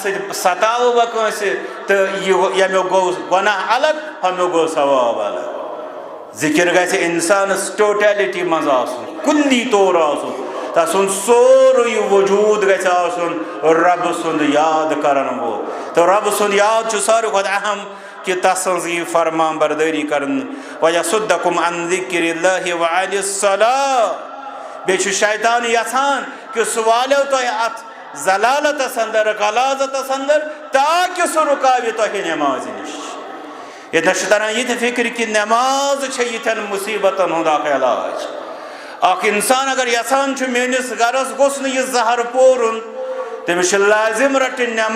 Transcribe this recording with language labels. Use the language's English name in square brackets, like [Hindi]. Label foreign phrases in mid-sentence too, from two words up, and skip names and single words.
[Kashmiri] سۭتۍ ستاوٕ بہٕ کٲنٛسہِ تہٕ ییٚمیُک گوٚو گۄناہ الگ ہُمیُک گوٚو ثواب الگ ذِکر گژھِ انسانس ٹوٹیلٹی منٛز آسُن کُلی طور آسُن تسُنٛد سورُے وجوٗد گژھِ آسُن رۄبہٕ سُنٛد یاد کرن وول تہٕ رۄبہٕ سُنٛد یاد چھُ ساروی کھۄتہٕ اہم کہ تسٕنٛز یی فرمان بردٲری کرنہٕ [Arabic] وَیَصُدَّکُمْ عَنْ ذِکْرِ اللہِ وَعَنِ الصَّلَاةِ [Kashmiri] بیٚیہِ چھُ شیطان یژھان کہ سُہ والیو تۄہہِ اتھ ضلالتس اندر غلاظتس اندر تاکہ سُہ رُکاوِ تۄہہِ نٮ۪مازِ نِش ییٚتنس چھُ تران یہِ تہِ فکر کہ نٮ۪ماز چھےٚ یِتھٮ۪ن مُصیبتن ہُنٛد اکھ علاج اکھ انسان اگر یژھان چھُ میٲنِس گرس گوٚژھ نہٕ یہِ زہر پورُن تٔمِس چھُ لازم رٹٕنۍ